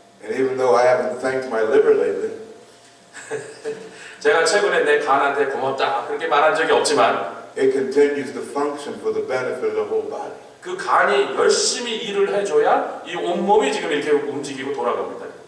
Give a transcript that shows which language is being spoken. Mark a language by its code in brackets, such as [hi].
[en] And even though I haven't thanked my liver lately, [ko] 제가 최근에 내 간한테 고맙다 그렇게 말한 적이 없지만 [en] it continues to function for the benefit of the whole body. [ko] 그 간이 열심히 일을 해줘야 이 온몸이 지금 이렇게 움직이고 돌아가고 있다.